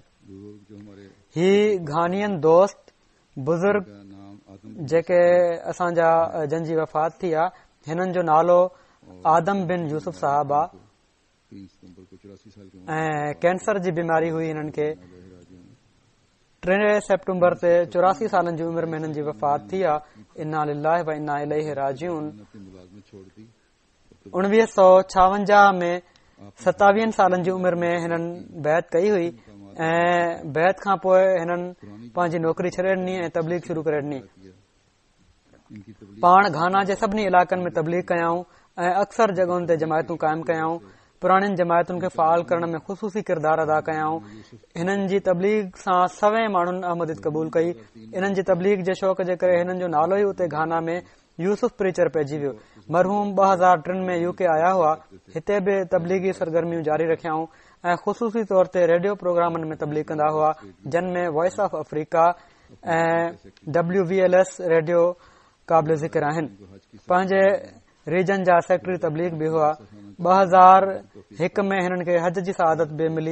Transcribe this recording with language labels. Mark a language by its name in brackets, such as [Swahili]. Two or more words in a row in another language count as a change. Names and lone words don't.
[Sindhi] ही घानियन दोस्त बुज़ुर्ग जेके असांजा जंहिंजी वफ़ात थी आहे, हिननि जो नालो आदम बिन यूसुफ साहब आहे ऐं कैंसर जी बीमारी हुई हिननि खे। 3 सेप्टेम्बर ते 84 सालनि जी उमिरि में हिननि जी वफ़ात थी आहे। [Arabic] إنا لله وإنا إليه راجعون. [Sindhi] 1956 में 27 सालनि जी उमिरि में हिननि बैत कई हुई ऐं बैत खां पोइ हिननि पंहिंजी नौकरी छॾे ॾिनी ऐं तबलीग शुरू करे ॾिनी। पाण घाना जे सभिनी इलाइक़नि में तबलीग कयाऊं ऐं अक्सर जॻहुनि ते जमायतूं क़ाइमु कयाऊं। पुराणियुनि जमायतुनि खे फ़ाल करण में ख़ुसूसी किरदारु अदा कयाऊं। हिननि जी तबलीग सां 100 माण्हुनि अहमदियत क़बूल कई। इन्हनि जी तबलीग जे शौक़ जे करे हिननि जो नालो ई उते घाना में यूसुफ प्रीचर पइजी वियो। मरहूम 2003 में यूके आया हुआ, हिते बि तबलीगी सरगर्मियूं जारी रखियाऊं ऐं ख़ुसूसी तौर ते रेडियो प्रोग्रामनि में तबलीग कंदा हुआ, जिन में वॉइस ऑफ अफ्रीका ऐं WVLS रेडियो क़ाबिल ज़िक्र आहिनि। पंहिंजे रीजन जा सेक्रेटरी तबलीग बि हुआ। 2001 में हिननि खे हज जी सआदत बि मिली।